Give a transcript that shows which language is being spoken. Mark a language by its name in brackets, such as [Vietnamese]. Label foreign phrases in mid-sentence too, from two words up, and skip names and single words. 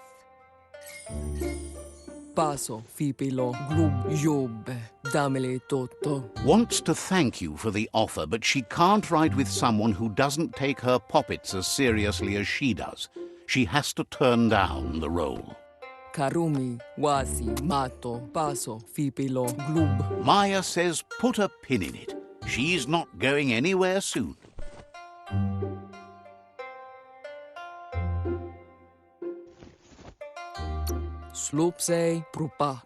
[English] Paso fipilo glub. Yob, damele toto. Wants to thank you for the offer, but she can't ride with someone who doesn't take her poppets as seriously as she does. She has to turn down the role. Karumi wasi mato. Paso fipilo glub. Maya says put a pin in it. She's not going anywhere soon. Slopse prupa.